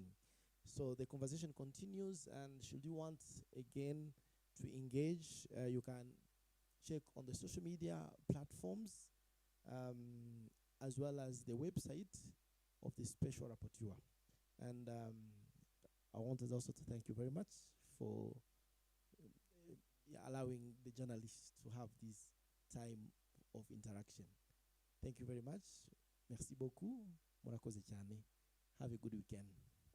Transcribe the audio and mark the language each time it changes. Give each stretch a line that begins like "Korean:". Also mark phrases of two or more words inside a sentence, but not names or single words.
English: So the conversation continues, and should you want again to engage, you can check on the social media platforms, as well as the website of the Special Rapporteur. And I wanted also to thank you very much for allowing the journalists to have this time of interaction. Thank you very much.
French: Merci beaucoup.
Kinyarwanda: Murakoze cyane.
English: Have a good weekend.